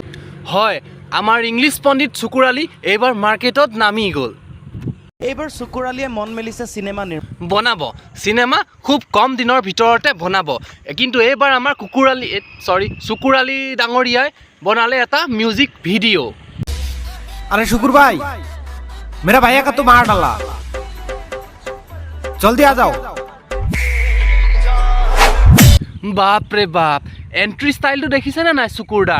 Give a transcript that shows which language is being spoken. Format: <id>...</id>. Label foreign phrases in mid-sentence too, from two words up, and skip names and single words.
<as>হয়, আমাৰ ইংলিছ পণ্ডিত সুকুৰ আলি এইবাৰ মাৰ্কেটত নামি গ'ল। এইবাৰ সুকুৰ আলিয়ে মন মেলিছে বনাব চিনেমা খুব কম দিনৰ ভিতৰতে বনাব। কিন্তু এইবাৰ আমাৰ সুকুৰ আলি ডাঙৰীয়াই বনালে এটা</as> <en>music video'.</en> <hi>अरे शुकुर भाई, मेरा भैया का तो मार डाला, जल्दी आ जाओ।</hi> <as>বাপৰে বাপ, এণ্ট্ৰি ষ্টাইলটো দেখিছেনে নাই সুকুৰদাৰ?</as>